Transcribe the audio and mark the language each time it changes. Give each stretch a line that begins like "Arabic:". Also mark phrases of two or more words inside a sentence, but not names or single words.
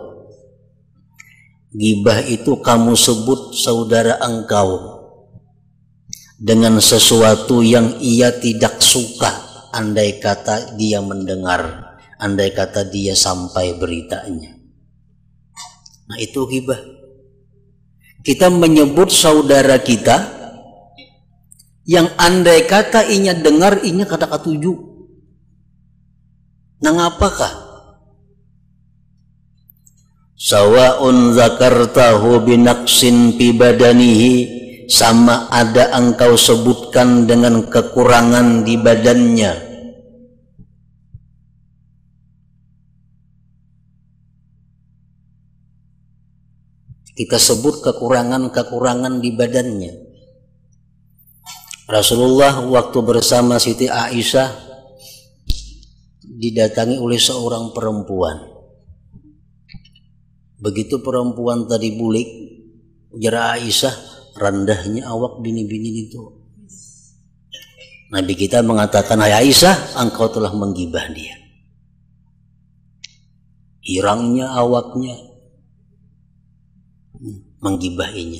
Indonesian: Ghibah itu kamu sebut saudara engkau dengan sesuatu yang ia tidak suka, andai kata dia mendengar, andai kata dia sampai beritanya. Nah, itu ghibah. Kita menyebut saudara kita yang andai kata
Banjar: inya dengar, inya kata katuju. Nah, ngapakah?
Arabic: سواء ذكرته بنقص في بدنه,
Indonesian: sama ada engkau sebutkan dengan kekurangan di badannya. Kita sebut kekurangan-kekurangan di badannya. Rasulullah waktu bersama Siti Aisyah didatangi oleh seorang perempuan.
Banjar: Begitu perempuan tadi bulik, ujar Aisyah, rendahnya awak bini-bini itu.
Indonesian: Nabi kita mengatakan, hai Aisyah, engkau telah menggibah dia.
Banjar: Hirangnya awaknya, menggibahinya.